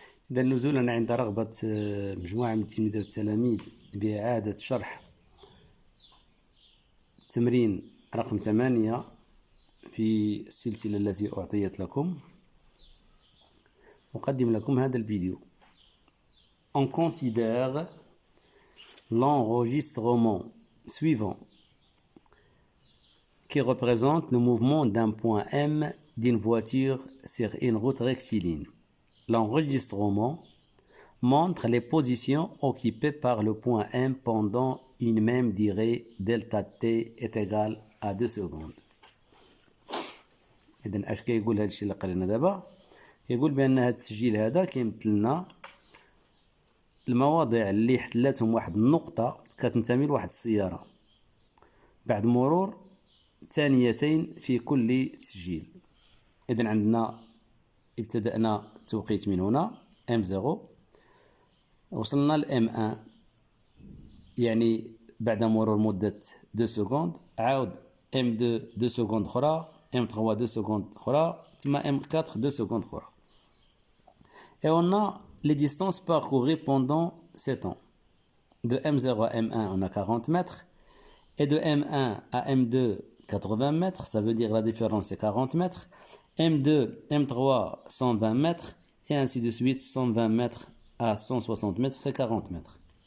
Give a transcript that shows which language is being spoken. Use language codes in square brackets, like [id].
[ar] إذا نزولا عند رغبة مجموعة من التلميذات والتلاميذ بإعادة شرح تمرين رقم 8 في السلسلة التي أعطيت لكم، أقدم لكم هذا الفيديو. [fr] On considère l'enregistrement suivant qui représente le mouvement d'un point M d'une voiture sur une route rectiligne. L'enregistrement montre les positions occupées par le point M pendant une même durée delta T est égal à 2 secondes. [ar] إذن اش كيقول هذا الشيء اللي قرينا دابا؟ كيقول بأن هذا التسجيل هذا كيمثل لنا المواضع اللي احتلتهم واحد النقطة كتنتمي لواحد السيارة بعد مرور ثانيتين في كل تسجيل. إذن عندنا ابتدأنا التوقيت من هنا M0 وصلنا ل M1، يعني بعد مرور مدة 2 سكوند عاود M2 2 سكوند أخرى، M3 2 سكوند أخرى، ثم M4 2 سكوند أخرى. [fr] Et on a les distances parcourues pendant ce temps. De M0 à M1 on a 40 mètres et de M1 à M2 80 mètres, ça veut dire la différence c'est 40 mètres, M2, M3 120 mètres et ainsi de suite 120 mètres à 160 mètres c'est 40 mètres.